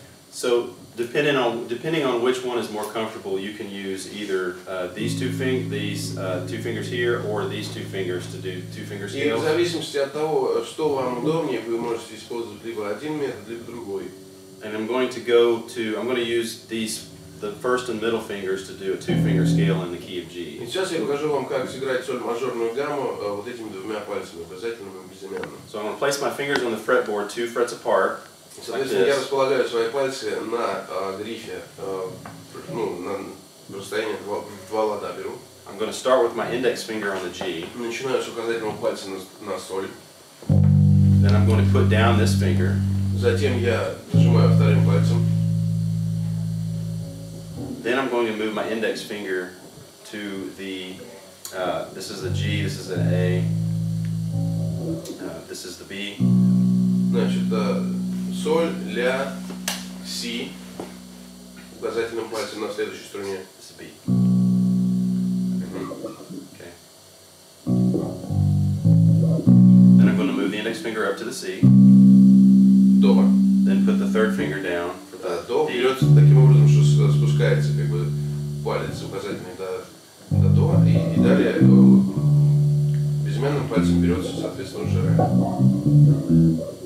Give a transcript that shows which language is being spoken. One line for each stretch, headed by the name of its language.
English: So depending on which one is more comfortable, you can use either these two fingers here or these two fingers to do two-finger
Russian: И в
English: scales.
Russian: зависимости от того, что вам удобнее, вы можете использовать либо один метод, либо другой.
English: And I'm going to use the first and middle fingers to do a two-finger scale in the key of G.
Russian: И сейчас я покажу вам, как сыграть соль мажорную гамму вот этими двумя пальцами, указательным и безымянным.
English: So I'm going to place my fingers on the fretboard 2 frets apart.
Russian: Соответственно, я располагаю свои пальцы на грифе, на расстоянии два лада беру.
English: I'm going to start with my index finger on the G.
Russian: Начинаю с указательного пальца на соль.
English: Then I'm going to put down this finger.
Russian: Затем я нажимаю вторым пальцем.
English: Then I'm going to move my index finger to the, this is the G, this is an A, this is the B.
Russian: Значит, соль, ля, си, указательным пальцем на следующей струне.
English: This is B. Okay. Then I'm going to move the index finger up to the C.
Russian: До.
English: Then put the third finger down for the
Russian: До
English: D.
Russian: берется таким образом, что спускается как бы палец указательный до до, и далее безымянным пальцем берется, соответственно, уже ре.